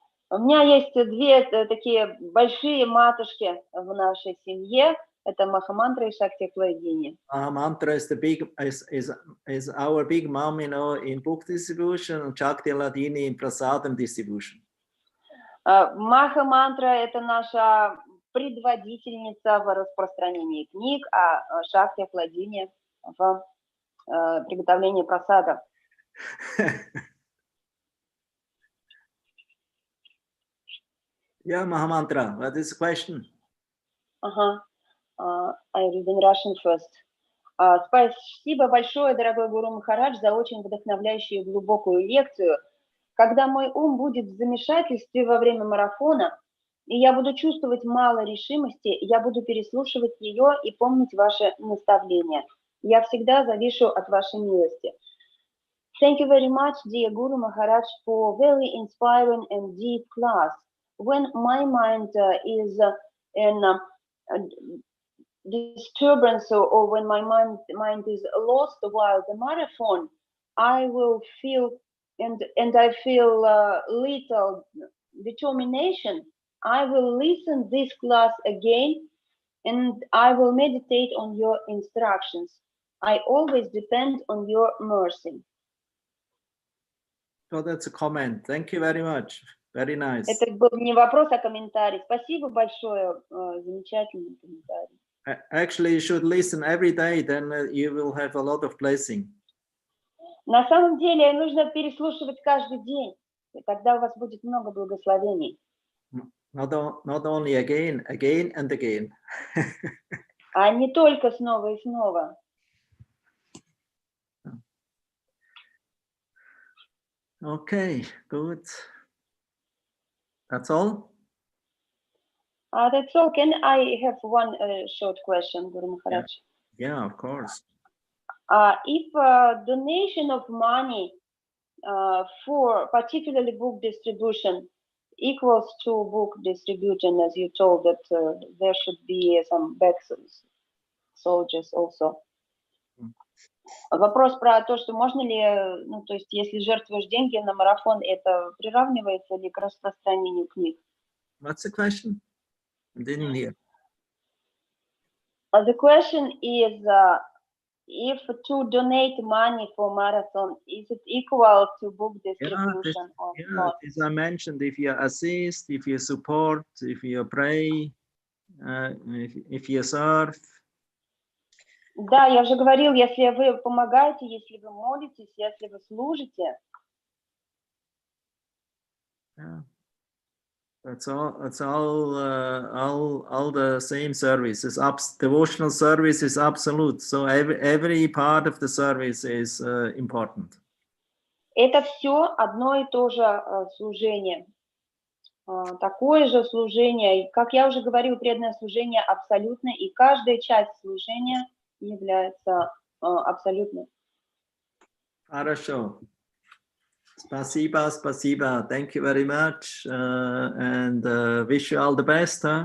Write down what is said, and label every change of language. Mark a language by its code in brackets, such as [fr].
[ru] У меня есть две такие большие матушки в нашей семье. Это Махамантра и Шакти-Пладини. [en] Mantra is the big is our big mom, you know, in book distribution, and Shakti Ladini in prasadam distribution. [ru] Махамантра – это наша предводительница в распространении книг, а Шакти-Пладини в приготовлении прасада. [en] Yeah, Mahamantra, what is the question? I read in Russian first. [ru] Спасибо большое, дорогой Гуру Махарадж, за очень вдохновляющую и глубокую лекцию. Когда мой ум будет в замешательстве во время марафона, и я буду чувствовать мало решимости, я буду переслушивать ее и помнить ваши наставления. Я всегда завишу от вашей милости. [en] Thank you very much, dear Guru Maharaj, for very inspiring and deep class. When my mind is in disturbance or when my mind is lost while the marathon, I will feel and I feel little determination. I will listen this class again and I will meditate on your instructions. I always depend on your mercy. So that's a comment. Thank you very much. Very nice. [ru] Это был не вопрос, а комментарий. Спасибо большое, замечательный комментарий. [en] Actually, you should listen every day, then you will have a lot of blessing. [ru] На самом деле нужно переслушивать каждый день, и тогда у вас будет много благословений. [en] Not only again and again. [ru] А не только снова и снова. [en] Okay, good. That's all? That's all. Can I have one short question, Guru Maharaj? Yeah, of course. If donation of money for particularly book distribution equals to book distribution, as you told that there should be some back soldiers also. [ru] Вопрос про то, что можно ли, ну, то есть, если жертвуешь деньги на марафон, это приравнивается ли к распространению книг? [en] What's the question? I didn't hear. The question is, if to donate money for marathon, is it equal to book distribution or not? As I mentioned, if you assist, if you support, if you pray, if you serve. [ru] Да, я уже говорил, если вы помогаете, если вы молитесь, если вы служите. [en] Yeah. That's all. That's all the same service. Devotional service is absolute. So every part of the service is important. [ru] Это все одно и то же служение. Такое же служение. Как я уже говорил, преданное служение абсолютно, и каждая часть служения является абсолютной. Хорошо. Спасибо, спасибо. [en] Thank you very much, and wish you all the best.